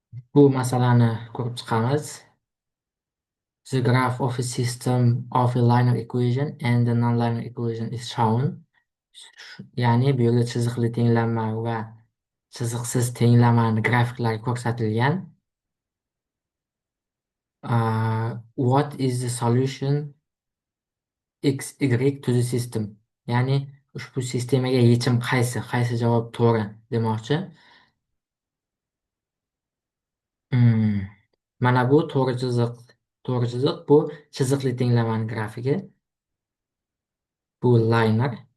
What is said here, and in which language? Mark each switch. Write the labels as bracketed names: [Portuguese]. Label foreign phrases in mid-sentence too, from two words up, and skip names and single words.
[Uzbek] Bu masalani ko'rib chiqamiz. [English] The graph of a system of a linear equation and a non-linear equation is shown. [Uzbek] Ya'ni bu yerda chiziqli tenglanma va chiziqsiz tenglanmani grafiklari ko'rsatilgan. [English] What is the solution x, y to the system? [Uzbek] Ya'ni ushbu sistemaga yechim qaysi? Qaysi javob to'g'ri demoqchi. Hmm. Mana bu to'g'ri chiziq. To'g'ri chiziq bu chiziqli tenglamani grafigi. Bu liner.